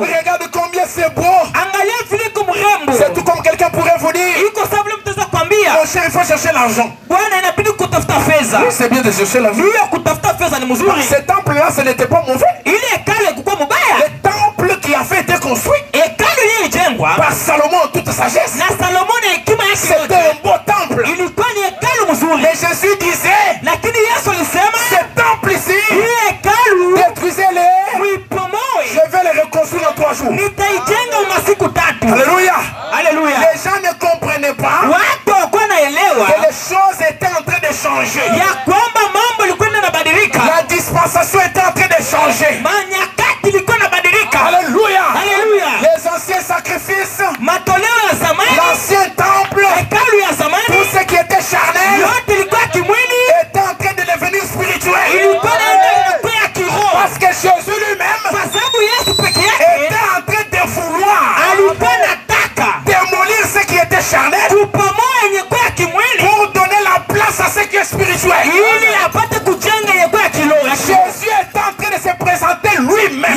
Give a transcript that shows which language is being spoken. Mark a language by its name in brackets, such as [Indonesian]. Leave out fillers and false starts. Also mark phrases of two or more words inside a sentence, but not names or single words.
[French] Regarde combien c'est beau. [Swahili] angalia vile iko mrembo. [French] C'est tout comme quelqu'un pourrait vous dire. [Swahili] Iko sababu vile mtaweza kwambia, [French] Mon cher, il faut chercher l'argent. [Swahili] bwana inabidi kutafuta fedha. [French] Oui, c'est bien de chercher l'argent. [Swahili] Hiyo kutafuta fedha ni mzuri. [French] Ce temple-là, ce n'était pas mauvais. [Swahili] Ile hekalu haikuwa mubaya. [French] Le temple qui avait été construit [Swahili] Hekalu yenyewe ilijengwa [French] par Salomon en toute sagesse, [Swahili] na Salomoni hekima yake [French] c'était [Swahili] yote. [French] un beau temple. [Swahili] Ilikuwa ni hekalu mzuri. [French] Mais Jésus disait, [Swahili] Lakini Yesu alisema [French] ce temple ici, [Swahili] hii hekalu [French] détruisez-le, [Swahili] muipomoe, [French] je vais le reconstruire en 3 jours. [Swahili] nitaijenga masiku 3. [French] Alléluia. [Swahili] Haleluya! [French] Les gens ne comprenaient pas [Swahili] Watu hawakuwa naelewa [French] que les choses étaient en train de changer. [Swahili] ya kwamba mambo ilikuwa inabadilika, [French] La dispensation était en train de changer. [Swahili] manyakati ilikuwa inabadilika. [French] Alléluia. [Swahili] Haleluya! [French] Les anciens sacrifices, [Swahili] Matoleo ya zamani, [French] l'ancien temple, [Swahili] hekalu ya [French] tout [Swahili] zamani [French] ce qui était charnel [Swahili] yote ilikuwa kimwili, [French] était en train de devenir spirituel. [Swahili] ilikuwa naenda ilikuwa ya kiroho, [French] Parce que Jésus lui-même [Swahili] kwa sababu Yesu peke yake [French] était en train de vouloir [Swahili] alikuwa nataka [French] démolir ce qui était charnel [Swahili] kupomoa yenye kuwa ya kimwili [French] pour donner la place à ce qui est spirituel. [Swahili] ili apate kujenga yenye kuwa ya kiroho. [French] Jésus est en train de se présenter lui